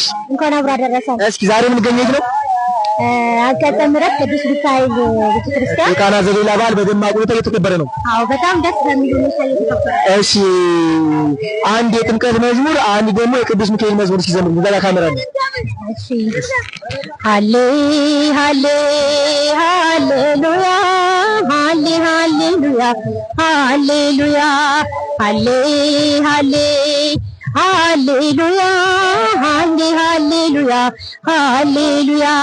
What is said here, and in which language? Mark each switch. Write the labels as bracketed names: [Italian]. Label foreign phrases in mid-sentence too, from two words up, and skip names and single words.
[Amharic] እንኳን አብራ አደረሰን። እስኪ ዛሬ ምን ገኘት ነው? አንቀጸ ምሕረት ቅዱስ ሚካኤል ቤተክርስቲያን የቃና ዘገሊላ በዓል በደማቅ ሁኔታ እየተከበረ ነው። አዎ በጣም ደስ በሚል ሁኔታ እየተከበረ። እሺ አንድ የጥምቀት መዝሙር፣ አንድ ደግሞ የቅዱስ ሚካኤል መዝሙር ሲዘምሩ ዘላ ካሜራ ነው። እሺ ሃሌ ሃሌ ሃሌሉያ ሃሌ ሃሌሉያ ሃሌሉያ ሃሌ ሃሌ ሃሌሉያ ሃሌ ሃሌሉያ ሃሌሉያ